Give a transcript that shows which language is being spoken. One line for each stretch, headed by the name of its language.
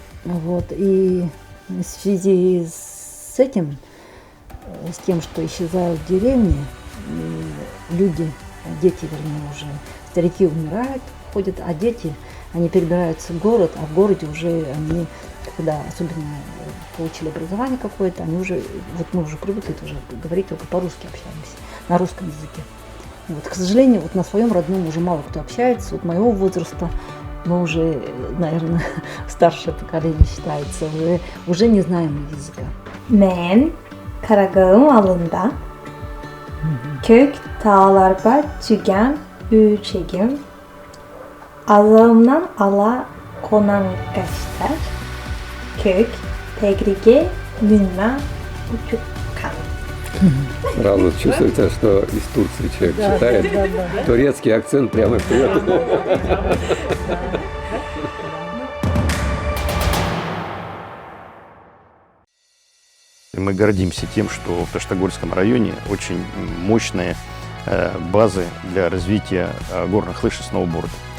Russian: Вот, и в связи с этим, с тем, что исчезают деревни, люди, дети, вернее, уже, старики умирают, ходят, а дети, они перебираются в город, а в городе уже они, когда особенно получили образование какое-то, они уже, вот мы уже привыкли тоже говорить, только по-русски общаемся, на русском языке. Вот, к сожалению, вот на своем родном уже мало кто общается, вот моего возраста, мы уже, наверное, старшее поколение считается, уже не знаем языка.
Shor: Men Karagağım alında, kök dağlarda tügen ürçegim, azağımdan ala konan kaçtar, kök tegrige münme uçukkan.
Russian: Сразу чувствуется, что из Турции человек читает. Да. Турецкий акцент прямо вперед. Мы гордимся тем, что в Таштагольском районе очень мощные базы для развития горных лыж и сноуборда.